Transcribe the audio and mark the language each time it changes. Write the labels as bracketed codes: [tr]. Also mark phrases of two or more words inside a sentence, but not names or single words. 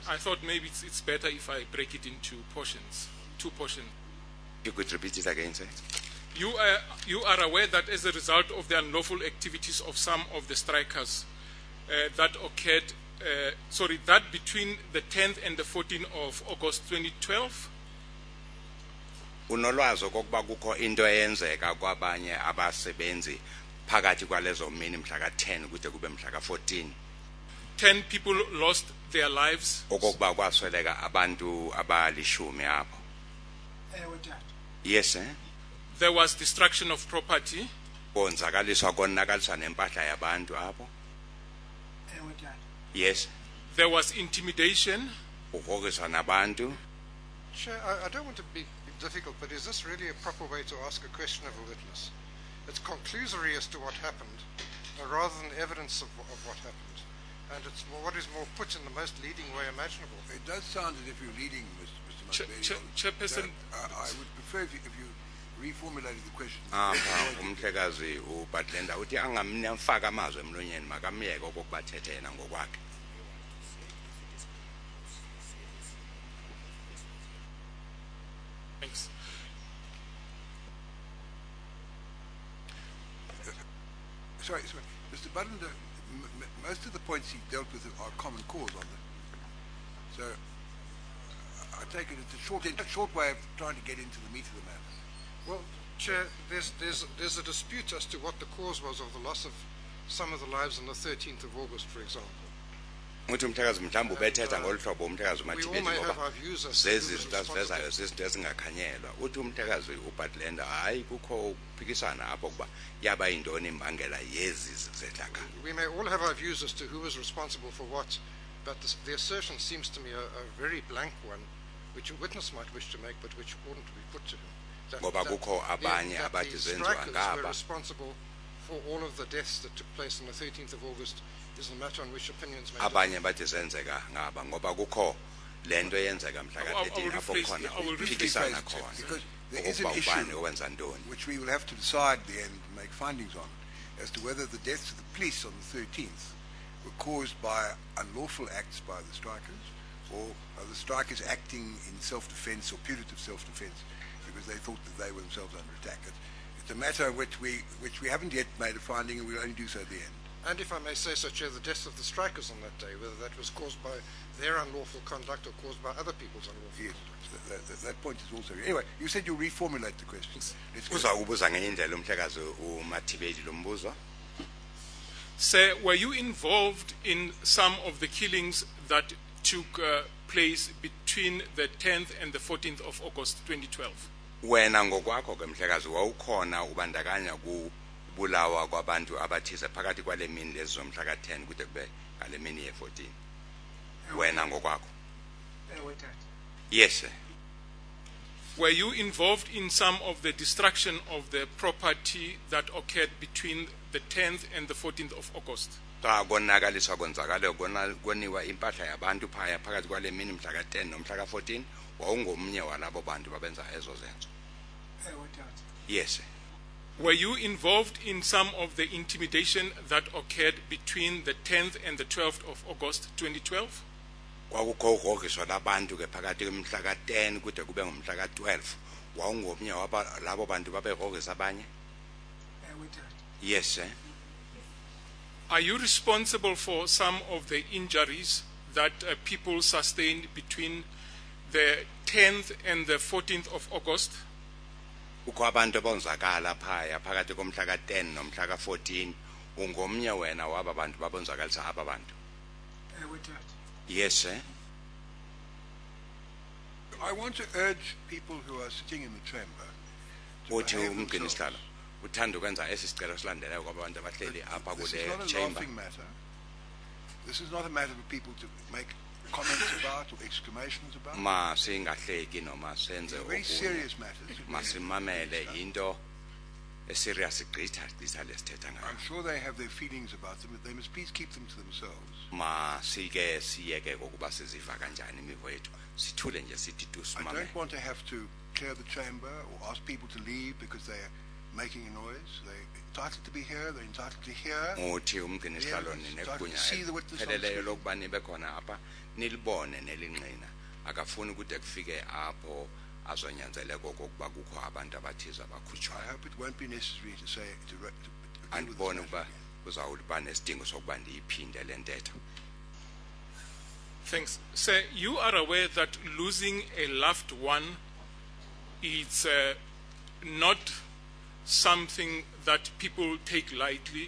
[en] I thought maybe it's better if I break it into portions, two portions. You could repeat it again, sir. You are aware that as a result of the unlawful activities of some of the strikers that occurred, that between the 10th and the 14th of August 2012, [xh] Unolwazi okokuba kukho into eyenzeka kwabanye abasebenzi phakathi kwalezo mini mhla ka-10 kude kube mhla ka-14. [en] 10 people lost their lives. [xh] Okokuba kwasweleka abantu abalishumi apho. [en] Yes, sir. There was destruction of property. [xh] Konzakaliswa konakaliswa nempahla yabantu apho. [en] Yes. There was intimidation. [xh] Ugrogriswa nabantu. [en] Chair, I don't want to be difficult, but is this really a proper way to ask a question of a witness? It's conclusory as to what happened, rather than evidence of what happened. And it's what is more put in the most leading way imaginable. It does sound as if you're leading, Mr. Mosbedi. Chairperson, I would prefer if you reformulated the question. [xh] Umhlekazi uBatlenda uthi angamfaka amazwi emlonyeni makamyeke okokuba thethe yena ngokwakhe. [en] Thanks. Sorry, Mr. Butlander, most of the points he dealt with are common cause on them. So I take it it's a short way of trying to get into the meat of the matter. Well, Chair, there's a dispute as to what the cause was of the loss of some of the lives on the 13th of August, for example. [xh] Uthi umhlekazi mhlawumbe ubethetha ngolu hlobo umhlekazi [en] We all [xh] umathibeli [en] may have [xh] ngoba [en] our views as to who was [xh] zezinto asivezayo [en] responsible. [xh] zizinto ezingakhanyelwa. Uthi umhlekazi uBatlenda hayi kukho uphikisana apho kuba yaba yintoni imbangela yezi zehlakalo. [en] We may all have our views as to who was responsible for what, but the assertion seems to me a very blank one, which a witness might wish to make, but which oughtn't to be put to him. [xh] Ngoba kukho abanye [en] that [xh] abathi [en] the [xh] zenziwa [en] strikers were [xh] ngaba. [en] responsible for all of the deaths that took place on the 13th of August is a matter on which opinions may [xh] Abanye bathi zenzeka ngaba ngoba kukho lento yenzeka mhla ka-13 apho khona uphikisana khona. [en] Because there is an [xh] Ukuba ubani [en] issue [xh] owenza ntoni. [en] which we will have to decide at the end and make findings on as to whether the deaths of the police on the 13th were caused by unlawful acts by the strikers or are the strikers acting in self-defense or putative self-defense because they thought that they were themselves under attack. It's a matter which we haven't yet made a finding and we'll only do so at the end. And if I may say so, Chair, the deaths of the strikers on that day, whether that was caused by their unlawful conduct or caused by other people's unlawful Yes, conduct. that point is also... Anyway, you said you'll reformulate the question. Let's go. [xh] Uzakubuza ngenye indlela umhlekazi umathibeli lo mbuzo. [en] Sir, were you involved in some of the killings that took place between the 10th and the 14th of August 2012? [xh] Wena ngokwakho ke mhlekazi wawukhona ubandakanya kubulawa kwabantu abathize phakathi kwale mini lezi zomhla ka-10 kude kube ngale mini ye-14 wena ngokwakho? [en] Yes, sir. Were you involved in some of the destruction of the property that occurred between the 10th and the 14th of August? [xh] Xa konakaliswa konzakalo koniwa impahla yabantu phaya phakathi kwale mini mhla ka-10 nomhla ka-14 wawungomnye walabo bantu babenza ezo zenzo? [en] Yes, sir. Were you involved in some of the intimidation that occurred between the 10th and the 12th of August 2012? [xh] Kwakukho ugrogriso labantu ke phakathi kwemhla ka-10 kude kube ngomhla ka-12 wawungomnye labo bantu babegrogrisa abanye? [en] Yes, sir. Are you responsible for some of the injuries that people sustained between the 10th and the 14th of August? [xh] Ukho abantu bonzakala phaya phakathi komhla ka-10 nomhla ka-14 ungomnye wena waba bantu babonzakalisa aba bantu? [en] Yes, sir. I want to urge people who are sitting in the chamber to [xh] Uthi [en] behave [xh] umgcini [en] themselves. [xh] sihlalo uthanda ukwenza esi sicelo silandelayo kwabantu abahleli apha [en] This is [xh] kule [en] not a chamber. laughing matter. This is not a matter for people to make comments about or exclamations about. [xh] Masingahleki noma senze [en] They're very [xh] okunye. [en] serious matters. [xh] Masimamele into eserious gqitha lesithetha ngayo. [en] I'm sure they have their feelings about them, but they must please keep them to themselves. [xh] Masike siyeke kokuba siziva kanjani imivo yethu sithule nje sithi tu [en] I [xh] simamele. [en] don't want to have to clear the chamber or ask people to leave because they're making a noise. They're entitled to be here. They're entitled to hear. [xh] Uthi umgcini sihlalo [en] Yes, [xh] ninegunya [en] see the witness on [xh] pheleleyo [en] screen. [xh] lokuba nibe khona apha nilibone nelinqina akafuni kude kufike apho azonyanzeleka okokuba kukho abantu abathize [en] I [xh] abakhutshwayo. [en] hope it won't be necessary to say to deal with [xh] Andiboni [en] this [xh] ukuba [en] matter. [xh] kuzawuba nesidingo sokuba ndiyiphinde le ntetho. [en] Thanks. Sir, you are aware that losing a loved one is not something that people take lightly.